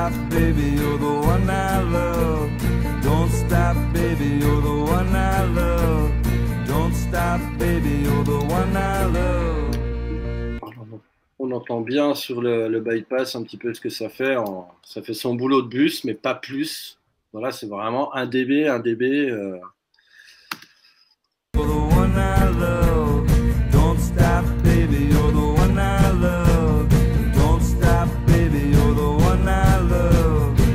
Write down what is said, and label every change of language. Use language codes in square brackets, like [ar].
[en] Baby, you're the one I love. Don't stop, baby, you're the one I love. Don't stop, baby, you're the one I love. [fr] On entend bien sur le bypass un petit peu ce que ça fait. Ça fait son boulot de bus, mais pas plus. Voilà, c'est vraiment 1 dB, 1 dB. [en] You're the one I love. Don't stop, baby, you're the one I love. Don't stop, baby, you're the one I love.